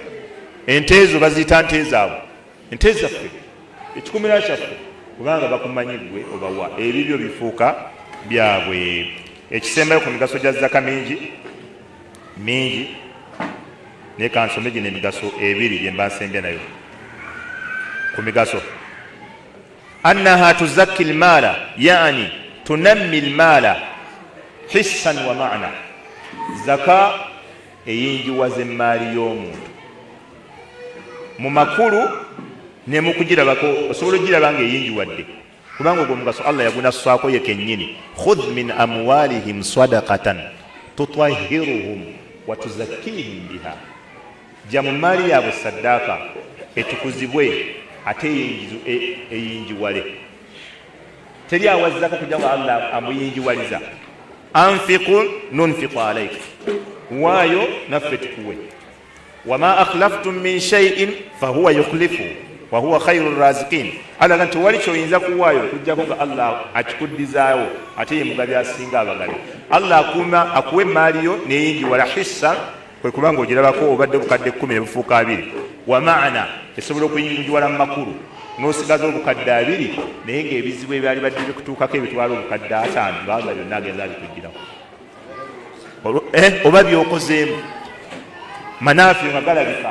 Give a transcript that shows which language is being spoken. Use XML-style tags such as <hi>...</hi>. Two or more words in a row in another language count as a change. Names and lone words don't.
<lg>Ente ezo baziyita nte zaabwe, ente zaffe, ekikumira kyaffe, kubanga bakumanyi ggwe obawa, ebibyo bifuuka byabwe. Ekisembayo ku migaso gya zaka mingi naye kansome gino emigaso ebiri gye mba nsembya nayo ku migaso.</lg> <ar>أنها تزكي المال يعني تنمي المال حساً ومعنى.</ar> <lg>Zaka eyingiwaza emmaali y'omuntu mu makulu ne mu kugirabako. Osobola ogiraba nga eyingiwadde kubanga ogwo mugaso Allah yagunassaako ye kennyini.</lg> <ar>خذ من أموالهم صدقة تطهرهم وتزكيهم بها,</ar> <lg>jja mu maali yaabwe saddaaka etukuzibwe ate eyinjiwale. Teri awazzako kujja nga Allah amuyinjiwaliza.</lg> <ar>أنفق ننفق عليك,</ar> <lg>waayo naffe tukuwe.</lg> <ar>وما أخلفتم من شيء فهو يخلف وهو خير الرازقين.</ar> <lg>Alaga nti wali kyoyinza kuwaayo kujjako nga Allah akikuddizaawo ate ye mugabi asinga abagabi. Allah akuwa emaali yo neyinjiwala hissa, kwe kubanga ogirabako obadde bukadde 10 ne bufuuka 2.</lg> <ar>ومعنى</ar> <lg>esobola okuyinjiwala mu makulu n'osigaza obukadde 2 naye ng'ebizibu ebyali badde bikutuukako ebitwala obukadde 5 ngaaga byonna agenza abikuggirako oba byokozeemu manaafi nga galabika.</lg>